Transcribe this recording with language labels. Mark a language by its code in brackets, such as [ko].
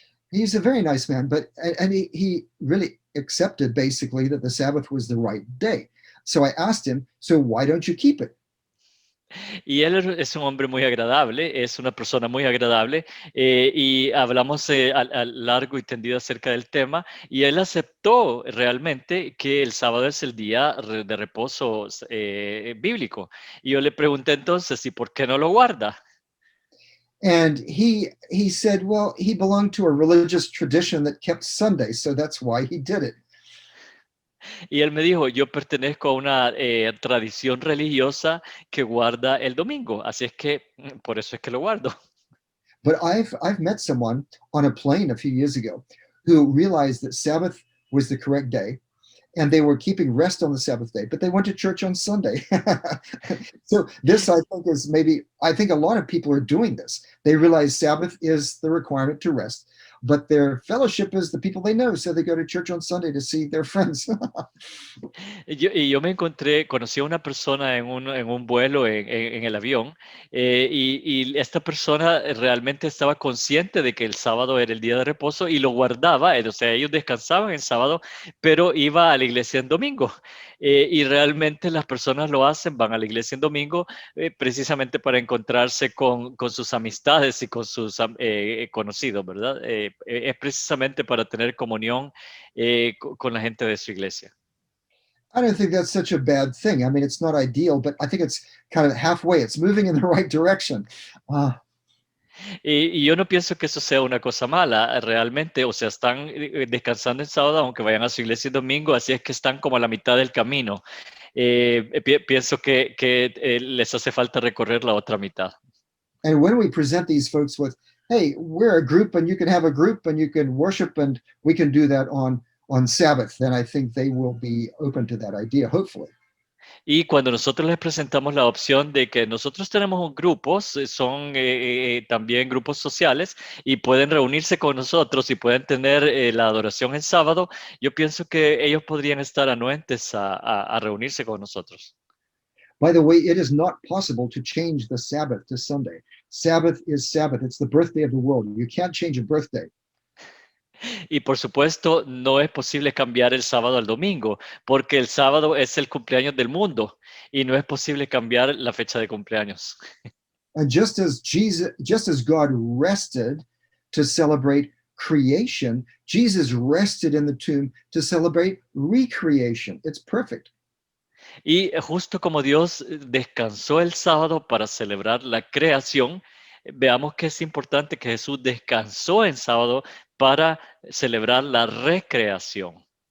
[en] He's a very nice man, but and he really accepted basically that the Sabbath was the right day. So I asked him, so why don't you keep it? [es] Y él es un hombre muy agradable, es una persona muy agradable, y hablamos a largo y tendido acerca del tema, y él aceptó realmente que el sábado es el día de reposo bíblico. Y yo le pregunté entonces, ¿y por qué no lo guarda? [en] And he said, well, he belonged to a religious tradition that kept Sunday, so that's why he did it. [es] Y él me dijo, yo pertenezco a una tradición religiosa que guarda el domingo, así es que por eso es que lo guardo. [en] But I've met someone on a plane a few years ago who realized that Sabbath was the correct day and they were keeping rest on the Sabbath day, but they went to church on Sunday. So this, I think, is maybe, I think a lot of people are doing this. They realize Sabbath is the requirement to rest, but their fellowship is the people they know. So they go to church on Sunday to see their friends. [es] Y yo me encontré, conocí a una persona en un vuelo en el avión, y esta persona realmente estaba consciente de que el sábado era el día de reposo y lo guardaba, o sea, ellos descansaban el sábado, pero iba a la iglesia en domingo. Y realmente las personas lo hacen, van a la iglesia en domingo precisamente para encontrarse con sus amistades y con sus conocidos, ¿verdad? Es precisamente para tener comunión con la gente de su iglesia. [en] I don't think that's such a bad thing. I mean, it's not ideal, but I think it's kind of halfway. It's moving in the right direction. Uh, [es] Y yo no pienso que eso sea una cosa mala, realmente, o sea, están descansando el sábado, aunque vayan a su iglesia el domingo, así es que están como a la mitad del camino. Pienso que les hace falta recorrer la otra mitad. [en] and when we present these folks with, hey, we're a group and you can have a group and you can worship and we can do that on Sabbath, then I think they will be open to that idea, hopefully. [es] Y cuando nosotros les presentamos la opción de que nosotros tenemos grupos, son también grupos sociales y pueden reunirse con nosotros y pueden tener la adoración el sábado, yo pienso que ellos podrían estar anuentes a reunirse con nosotros. [en] By the way, it is not possible to change the Sabbath to Sunday. Sabbath is Sabbath. It's the birthday of the world. You can't change a birthday. [es] Y por supuesto, no es posible cambiar el sábado al domingo, porque el sábado es el cumpleaños del mundo y no es posible cambiar la fecha de cumpleaños. [en] And just as God rested to celebrate creation, Jesus rested in the tomb to celebrate recreation. It's perfect. [es] Y justo como Dios descansó el sábado para celebrar la creación, veamos que es importante que Jesús descansó en sábado para celebrar la recreación.